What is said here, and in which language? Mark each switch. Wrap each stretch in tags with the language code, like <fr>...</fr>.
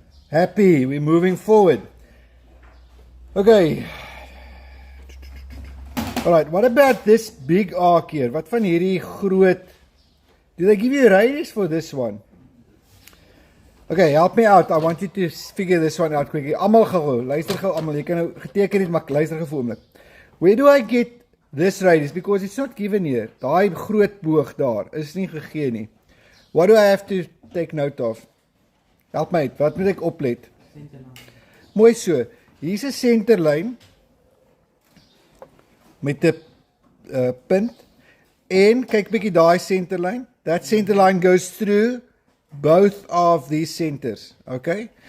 <en>Happy, we're moving forward. Okay. Alright, what about this big arc here?</en> <af>Wat van hierdie groot?</af> <en>Did I give you a radius for this one? Okay, help me out. I want you to figure this one out quickly.</en> <af>Almal gou. Luister gou almal. Jy kan nou geteken het, maar luister gou vir 'n oomblik.</af> <en>Where do I get this radius? Because it's not given here.</en> <af>Daai groot boog daar is nie gegee nie.</af> <en>What do I have to take note of?</en> <af>Help my uit. Wat moet ek oplet? Mooi so. Hier's 'n senterlyn met 'n punt. En kyk bietjie daai centerline.</af> <en>That centerline goes through both of these centers. Okay?</en>